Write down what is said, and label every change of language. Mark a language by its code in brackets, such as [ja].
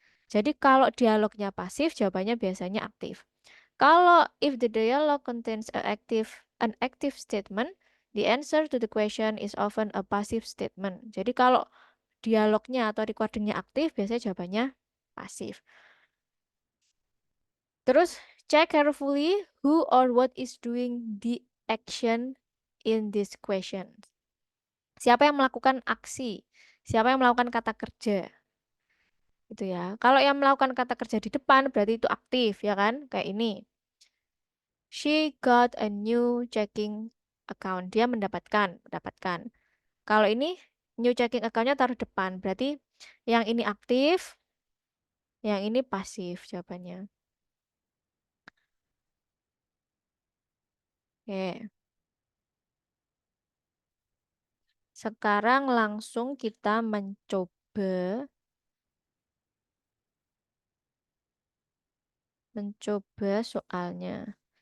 [id] Jadi kalau dialognya pasif, jawabannya biasanya aktif. [en] Kalau if the dialogue contains an active statement, the answer to the question is often a passive statement. [id] Jadi kalau dialognya atau recordingnya aktif, biasanya jawabannya pasif. [en] Terus check carefully who or what is doing the action in this question. [id] Siapa yang melakukan aksi? Siapa yang melakukan kata kerja? Itu ya. Kalau yang melakukan kata kerja di depan berarti itu aktif ya kan? Kayak ini. [en] She got a new checking account. [id] Dia mendapatkan. Kalau ini new checking account-nya taruh depan. Berarti yang ini aktif, yang ini pasif jawabannya. Oke. Sekarang langsung kita mencoba soalnya.